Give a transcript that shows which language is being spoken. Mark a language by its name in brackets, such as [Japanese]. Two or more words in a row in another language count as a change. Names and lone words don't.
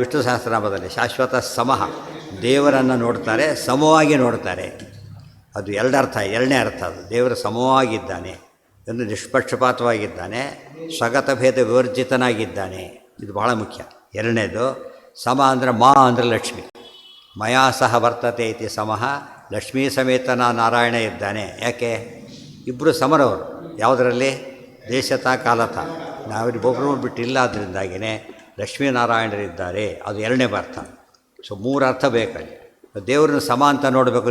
[Kannada] ವಿಷ್ಣು ಸಹಸ್ರನಾಮದಲ್ಲಿ [Sanskrit] ಶಾಶ್ವತ ಸಮಃ, [Kannada] ದೇವರನ್ನು ನೋಡ್ತಾರೆ, ಸಮವಾಗಿ ನೋಡ್ತಾರೆ. ಅದು ಎರಡರ್ಥ. ಎರಡನೇ ಅರ್ಥ ಅದು, ದೇವರು ಸಮವಾಗಿದ್ದಾನೆ, ಎಂದು ನಿಷ್ಪಕ್ಷಪಾತವಾಗಿದ್ದಾನೆ, ಸ್ವಗತ ಭೇದ ವಿವರ್ಜಿತನಾಗಿದ್ದಾನೆ. ಇದು ಬಹಳ ಮುಖ್ಯ. ಎರಡನೇದು ಸಮ ಅಂದರೆ ಮಾ ಅಂದರೆ ಲಕ್ಷ್ಮಿ. [Sanskrit] ಮಯಾ ಸಹ ವರ್ತತೆ ಇತಿ ಸಮಃ, [Kannada] ಲಕ್ಷ್ಮೀ ಸಮೇತನ ನಾರಾಯಣ ಇದ್ದಾನೆ. ಯಾಕೆ? ಇಬ್ಬರು ಸಮರವರು. ಯಾವುದರಲ್ಲಿ? [Sanskrit] ದೇಶತ ಕಾಲತ. [Kannada] ನಾವಿಬ್ಬೊಬ್ಬರು ಬಿಟ್ಟಿಲ್ಲ, ಅದರಿಂದಾಗಿಯೇ ಲಕ್ಷ್ಮೀನಾರಾಯಣರಿದ್ದಾರೆ. ಅದು ಎರಡನೇ ಅರ್ಥ. ಸೊ 3 ಅರ್ಥ ಬೇಕಲ್ಲಿ. ದೇವ್ರನ್ನ ಸಮ ಅಂತ ನೋಡಬೇಕು.